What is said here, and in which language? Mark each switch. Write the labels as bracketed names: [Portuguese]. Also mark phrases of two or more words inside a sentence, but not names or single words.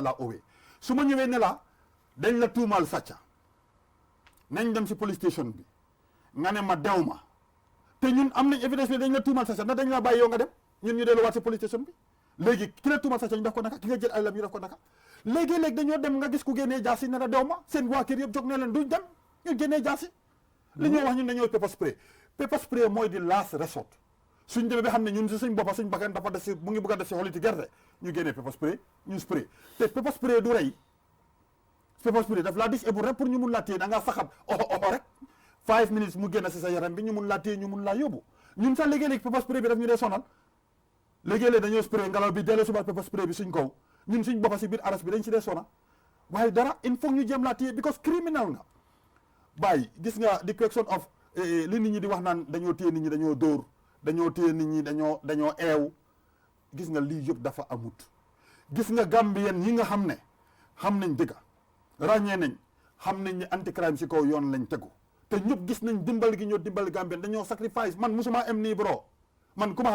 [Wolof] laa owee su ma ñëwee ne la dañ la tuumaal sàcca nañ dem si [English] police station [Wolof] bi nga ne ma dew ma te ñun am nañ évidence bi dañ la tuumal sàcca ndax dañ la bàyyi yow nga dem ñun ñu delluwaat si [English] police station [Wolof] bi léegi ki la tuumal sàcca ñu def ko naka ki nga jël alalam ñu def ko naka léegi-léegi dañoo dem nga gis ku génnee jaasi ne la dew ma seen waa kër yëpp jóg ne leen duñ dem ñu génnee jaasi li ñoo wax ñun dañoo [English] pepper spray [Wolof] mooy di [English] last resort [Wolof] suñ demee ba xam ne ñun si suñ boppa suñ bakkan dafa des si mu ngi bëgg a des si xoliti gerte ñu génnee [English] pepper spray [Wolof] ñu spray te [English] pepper spray [Wolof] du rey [English] pepper spray [Wolof] daf laa disable rek pour ñu mun laa téye da ngaa saxat oxo rek 5 minutes mu génn si sa yaram bi ñu mun laa téye ñu mun laa yóbbu ñun sax léegi-léegi [English] pepper spray [Wolof] bi daf ñu dee sonal léegi-léegi dañoo spray ngelaw bi delloo suba [English] pepper spray [Wolof] bi suñ kaw ñun suñ boppa si biir arrest bi dañ si dee sonal waaye dara [French] il faut [Wolof] ñu jéem laa téye because criminal nga bàyyi gis nga [English] the question of [Wolof] li nit ñi di wax naan dañoo téye nit ñi dañoo dóor dañoo téye nit ñi dañoo eew gis nga lii yëpp dafa amut gis nga Gambien yi nga xam ne xam nañ dëgga ràññee nañ xam nañ ne [English] anti crime [Wolof] si kaw yoon lañ tegu te ñëpp gis nañ dimbal gi ñoo dimbal Gambien dañoo sacrifice man musuma am nii bro man ku ma